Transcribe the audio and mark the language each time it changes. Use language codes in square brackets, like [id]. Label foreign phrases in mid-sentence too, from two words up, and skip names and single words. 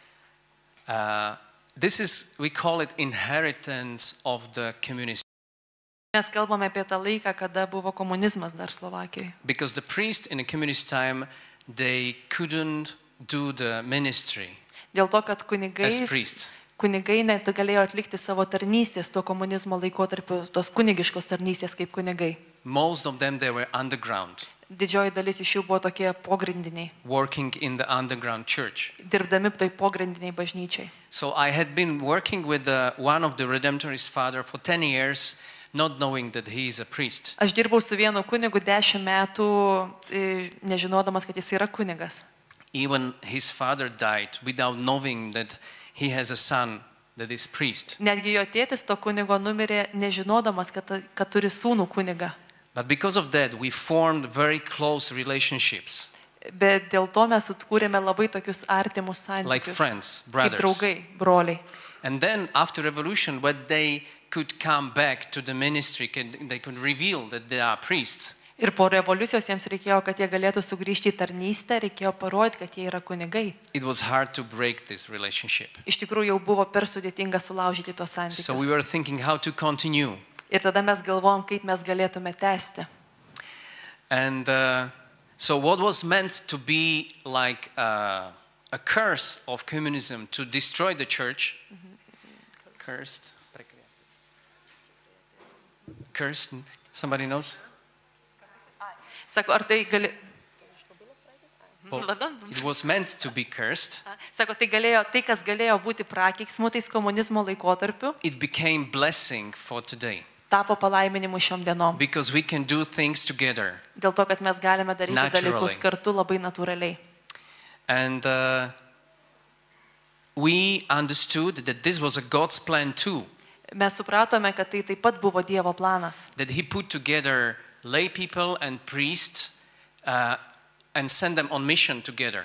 [en] We call it inheritance of the communist. [lt] Mes kalbame apie tą laiką, kada buvo komunizmas dar Slovakijoje. [en] Because the priests in the communist time, they couldn't do the ministry [lt] Dėl to, kad [en] as priests. [lt] kunigai net galėjo atlikti savo tarnystės tuo komunizmo laikotarpiu, tos kunigiškos tarnystės kaip kunigai. [en] Most of them, they were underground, [lt] Didžioji dalis iš jų buvo tokie pogrindiniai, [en] working in the underground church. [lt] dirbdami toj pogrindiniai bažnyčiai. [en] So I had been working with one of the Redemptorist father for 10 years, not knowing that he is a priest. [lt] Aš dirbau su vienu kunigu 10 metų, nežinodamas, kad jis yra kunigas. [en] Even his father died without knowing that he has a son that is priest. [lt] Netgi jo tėtis to kunigo numirė, nežinodamas, kad turi sūnų kunigą. [en] But because of that, we formed very close relationships, [lt] Bet dėl to mes sutkūrėme labai tokius artimus [en] like [lt] santykius. [en] friends, [lt] Kaip [en] brothers. [lt] draugai, broliai. [en] And then after revolution, when they could come back to the ministry, they could reveal that they are priests. [lt] Ir po revoliucijos jiems reikėjo, kad jie galėtų sugrįžti į tarnystę, reikėjo parodyti, kad jie yra kunigai. [en] It was hard to break this relationship. [lt] Iš tikrųjų jau buvo per sudėtinga sulaužyti tos [en] So we [lt] santykius. [en] were thinking how to continue. [lt] Ir tada mes galvom, kaip mes galėtume tęsti. [en] And so what was meant to be like a curse of communism to destroy the church, cursed, somebody knows? [lt] Sako, ar tai gali... [en] Well, it was meant to be cursed. [lt] Sako, tai kas galėjo būti prakeiksmu tais komunizmo laikotarpiu, [en] It became blessing for today [lt] tapo palaiminimu šiom dienom. [en] because we can do things together. [lt] Dėl to, kad mes galime daryti [en] Naturally. [lt] dalykus kartu labai natūraliai. [en] And we understood that this was a God's plan too, [lt] Mes supratome, kad tai taip pat buvo Dievo planas. [en] that He put together lay people and priests and sent them on mission together.